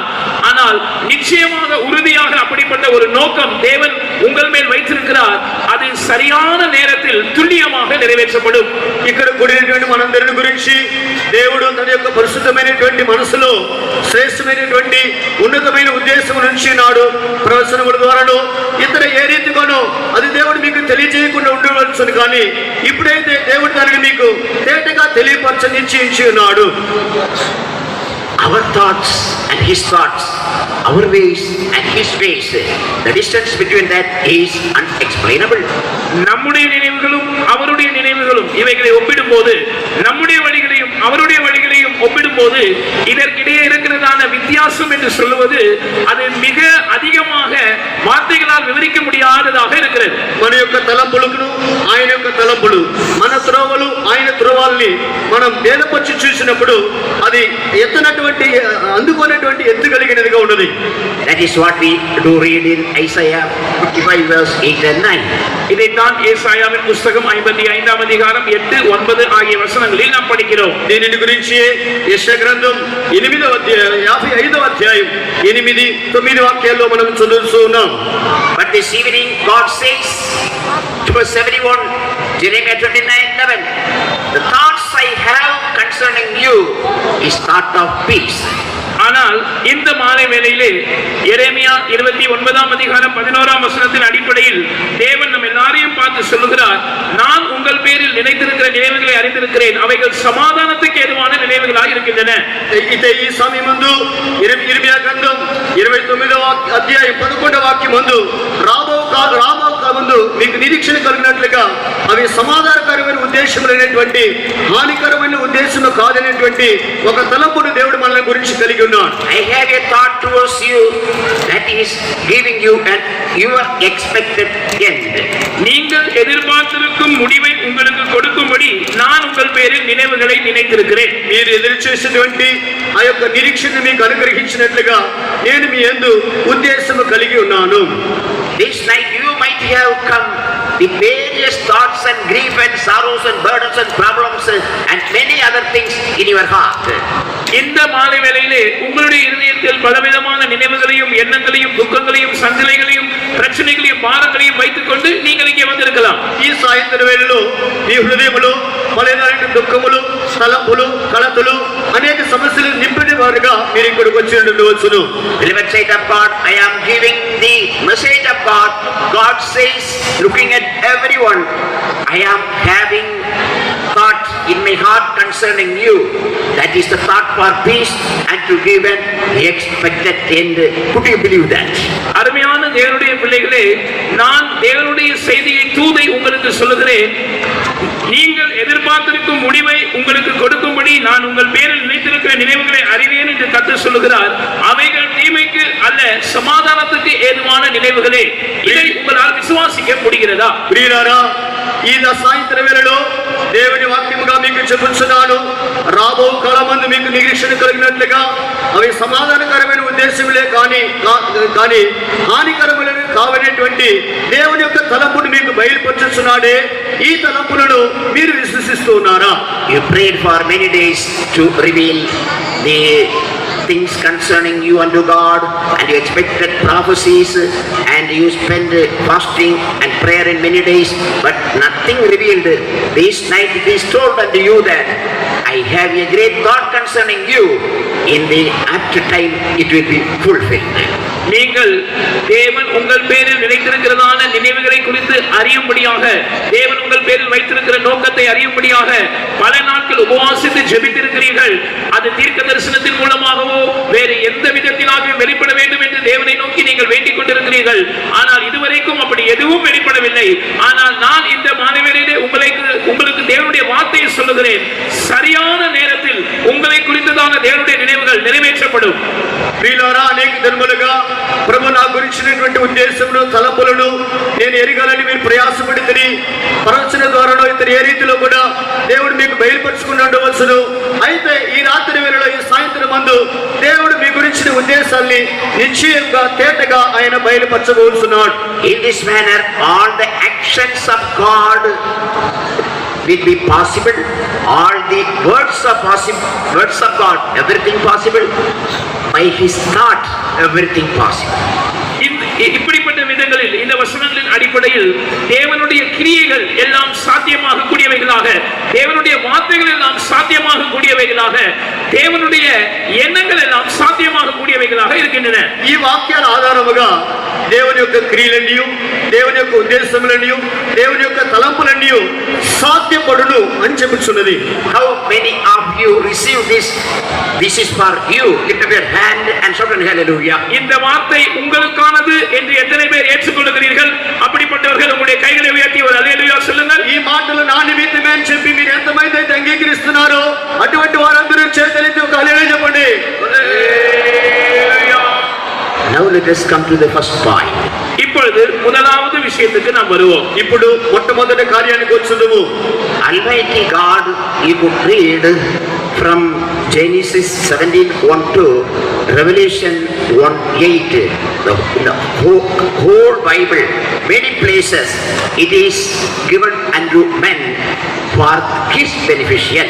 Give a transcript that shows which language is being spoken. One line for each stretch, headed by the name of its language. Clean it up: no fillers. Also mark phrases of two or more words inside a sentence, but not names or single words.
Tamil: ஆனால் நிச்சயமாக உறுதியாக அப்படிப்பட்ட ஒரு நோக்கம் தேவன் உங்கள் மேல் வைத்திருக்கிறார். அது சரியான நேரத்தில் துல்லியமாக நிறைவேற்றப்படும்.
Telugu: ఇక్కడ కూడినటువంటి మనందరిని గురించి దేవుడు తన యొక్క పరిశుద్ధమైనటువంటి మనసులో శ్రేష్టమైనటువంటి ఉన్నతమైన ఉద్దేశం నుంచి నాడు ప్రవచనముల ద్వారాను ఇతర ఏ రీతిగానో అది దేవుడు మీకు తెలియజేయకుండా ఉండవలసిన, కానీ ఇప్పుడైతే దేవుడు దానికి మీకు తేటగా తెలియపరచ నిశ్చయించి ఉన్నాడు.
English: Our thoughts and his thoughts, our ways and his ways, the distance between that is unexplainable.
Tamil: நம்முடைய நினைவுகளும் அவருடைய நினைவுகளும் இவைகளை ஒப்பிடும்போது, நம்முடைய வழிகளையும் அவருடைய வழிகளையும் ஒப்பிடும்போது இதற்கிடையே இருக்கிறதான வித்தியாசம் என்று சொல்லுவது அது மிக அதிகமாக வார்த்தைகளால் விவரிக்க முடியாததாக இருக்கிறது.
Telugu: మన యొక్క తలంపులకు ఆయన యొక్క తలంపులు, మన త్రోవలు ఆయన త్రోవాల్ని మనం వేలపరిచి చూసినప్పుడు అది ఎత్తునటువంటి అందుకున్నటువంటి ఎత్తు కలిగినదిగా ఉన్నది.
English: That is what we do read in Isaiah 55 verse 8 and 9.
Tamil: இதைத்தான் ஏசாயாவின் புஸ்தகம் 55ஆம் அதிகாரம் 8, 9 ஆகிய வசனங்களில் நாம் படிக்கிறோம்.
Telugu: దీనిని గురించి యెషయా గ్రంథం 55వ అధ్యాయం 8, 9 వాక్యాల్లో మనం చదువుతూ ఉన్నాం.
English: But this evening God says to verse 71, Jeremiah 29:11, the thoughts I have concerning you is thought of peace.
Tamil: ஆனால் இந்த மாலை வேளையிலே எரேமியா 29ஆம் அதிகாரம் 11ஆம் வசனத்தின் அடிப்படையில் தேவன் நம்ம எல்லாரையும் பார்த்து சொல்லுகிறார், நான் உங்கள் பேரில் நினைத்திருக்கிற நினைவுகளை அறிந்திருக்கிறேன், அவைகள் சமாதானத்துக்கு ஏதுவான நினைவுகளாக இருக்கின்றன.
Telugu: అయితే ఈ సమయమందు ఇర్మియా గ్రంథం 29వ అధ్యాయం 11వ వాక్యం ముందు రాబో ముందు మీకు నిరీక్షణ కలిగినట్లుగా అవి సమాధానకరమైన ఉద్దేశములైనటువంటి హానికరమైన ఉద్దేశము కాదనేటువంటి ఒక తలంపును దేవుడు మన గురించి కలిగి ఉన్నాడు.
English: I have a thought towards you that is giving you an your expected end.
Tamil: நீங்கள் எதிர்பார்த்திருக்கும் முடிவை உங்களுக்கு கொடுக்கும்படி நான் உங்கள் பேரில் நினைவுகளை நினைத்திருக்கிறேன்.
Telugu: మీరు ఎదురు చేసేటువంటి ఆ యొక్క నిరీక్షణ మీకు అనుగ్రహించినట్లుగా నేను మీ యందు ఉద్దేశము కలిగి ఉన్నాను.
English: This night you might have come the various thoughts and grief and sorrows and burdens and problems and many other things in your heart.
Tamil: இந்த மாலை வேளையிலே உங்களுடைய இதயத்தில் பலவிதமான நினைவுகளையும் எண்ணங்களையும் துக்கங்களையும் சஞ்சலைகளையும் பிரச்சனைகளையும் பாரங்களையும் வைத்துக் கொண்டு நீங்கள் இங்கே வந்திருக்கலாம்.
Telugu: ఈ సాయంత్రం వేళలో మీ హృదయములో పలేదాని దుఃఖములు తలంపులు కలతలు అనేక సమస్యలు నింపిన వారుగా మీరు ఇక్కడికి వచ్చి ఉండవచ్చును.
English: Beloved saint of God, I am giving the message of God. God says, looking at everyone, I am having thought in my heart concerning you. That is the thought for peace and to give an expected end. Could you believe that?
Tamil: அருமையான தேவனுடைய பிள்ளைகளே, நான் தேவனுடைய செய்தியை தூதை உங்களுக்கு சொல்லுகிறேன். நீங்கள் எதிர்பார்த்திருக்கும் முடிவை உங்களுக்கு கொடுக்கும்படி நான் உங்கள் பேரில் நினைத்திருக்கிற நினைவுகளை அறிவேன் என்று கர்த்தர் சொல்லுகிறார். அவைகள் தீமைக்கு அல்ல, சமாதானத்துக்கு ஏதுவான நினைவுகளே. இதை உங்களால் விசுவாசிக்க முடிகிறதா?
Telugu: ప్రియులారా, ఈ సాయంత్రం వేళలో దేవుని వాక్యముగా మీకు చెప్పుచున్నాను. రాబో కాలమందు మీకు నిరీక్షణ కలిగినట్లుగా అవి సమాధానకరమైన ఉద్దేశములే కానీ హానికరములు కావనేటువంటి దేవుని యొక్క తలంపును మీకు బయలుపరుచుచున్నాడే. ఈ తలంపులను మీరు విశ్వసిస్తూ ఉన్నారా?
English: You prayed for many days to reveal the things concerning you unto God, and you expected prophecies, and you spent fasting and prayer in many days, but nothing revealed. This night it is told unto you that I have a great thought concerning you. In the apt time it will be fulfilled.
Tamil: நீங்கள் தேவன் உங்கள் பேரில் நினைத்திருக்கிறதான நினைவுகளை குறித்து அறியும்படியாக, தேவன் உங்கள் பேரில் வைத்திருக்கிற நோக்கத்தை அறியும்படியாக பல நாட்கள் உபவாசித்து ஜெபித்திருக்கிறீர்கள். அது தீர்க்க தரிசனத்தின் மூலமாகவோ வேறு எந்த விதத்திலாகவும் வெளிப்பட வேண்டும் என்று தேவனை நோக்கி நீங்கள் வேண்டிக் கொண்டிருக்கிறீர்கள். ஆனால் இதுவரைக்கும் அப்படி எதுவும் வெளிப்படவில்லை. ஆனால் நான் இந்த மாணவரிலே உங்களுக்கு தேவனுடைய வார்த்தையை சொல்லுகிறேன். சரியான நேரத்தில் உங்களை குறித்ததான தேவனுடைய நினைவுகள் நிறைவேற்றப்படும்.
Telugu: ప్రియులారా, అనేక దినములుగా ప్రభు నా గురించినటువంటి ఉద్దేశమును తలంపులను నేను ఎరగాలని మీరు ప్రయాసపడితే ప్రవచన ద్వారానో ఇతర ఏ రీతిలో కూడా దేవుడు మీకు బయలుపరుచుకుని ఉండవలసును. అయితే ఈ రాత్రి వేళలో ఈ సాయంత్రం మందు దేవుడు మీ గురించిన ఉద్దేశాల్ని నిశ్చయంగా తేటగా ఆయన బయలుపరచబోతున్నాడు.
English: In this manner all the actions of God will be possible. All the words of God, everything possible. By his thought, everything possible.
Tamil: இப்படிப்பட்ட விதங்களில் இந்த வசனங்களின் அடிப்படையில் தேவனுடைய கிரியைகள் எல்லாம் சாத்தியமாக கூடியவைகளாக, தேவனுடைய வார்த்தைகள் எல்லாம் சாத்தியமாக கூடியவைகளாக, தேவனுடைய எண்ணங்கள் எல்லாம் சாத்தியமாக கூடியவைகளாக இருக்கின்றன.
Telugu: ఈ వాక్యాల ఆధారముగా దేవుని యొక్క క్రియలన్నీ, దేవుని యొక్క ఉద్దేశములన్నీ, దేవుని యొక్క తలంపులన్నీ సాధ్యపడును అని చెప్పుచున్నది.
English: How many of you receive this? This is for you. Lift up your hand and shout hallelujah.
Tamil: இந்த வார்த்தை உங்களுக்கானது என்று எத்தனை பேர் ஏற்றுக்கொள்கிறீர்கள்? அப்படிப்பட்டவர்கள் உங்களுடைய கைகளை உயர்த்தி ஒரு அல்லேலூயா சொல்லுங்கள்.
Telugu: ఈ మాటలు నా నిమిత్తమే అని చెప్పి మీరు ఎంతమంది అయితే అంగీకరిస్తున్నారో అటువంటి వారందరూ చేతులెత్తి ఒక హల్లెలూయా చెప్పండి.
English: Now let us come to the first point.
Tamil: இப்பொழுது இப்பொழுது முதலாவது விஷயத்துக்கு நாம் வருவோம்.
Telugu: ఇప్పుడు మొట్టమొదటి కార్యానికి వచ్చుదుము.
English: Almighty God, you could read from Genesis 17:1 to Revelation 1:8. The whole Bible, many places, it is given unto men for his beneficial.